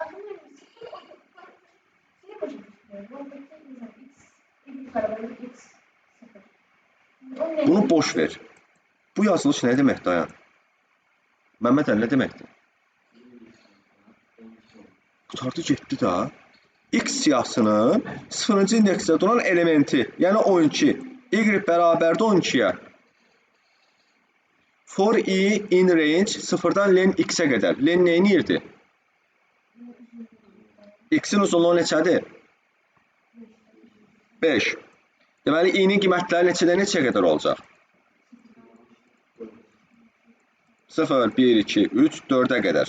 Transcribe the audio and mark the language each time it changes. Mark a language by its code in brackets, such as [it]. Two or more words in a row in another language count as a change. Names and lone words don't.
[az] Bunu boş ver. Bu yazılış nə deməkdir Ayan? Məmməd əli nə deməkdir? Qutardı getdi da. X siyahısının 0-cı indeksdə duran elementi, yəni 12. Y bərabərdə 12-yə. [en] For i in range [az] 0-dan len x-ə qədər. Len nə edirdi? X-in uzunluğu neçədir? 5. Deməli, i-nin qiymətləri neçədən neçəyə qədər olacaq? 0, 1, 2, 3, 4-ə qədər.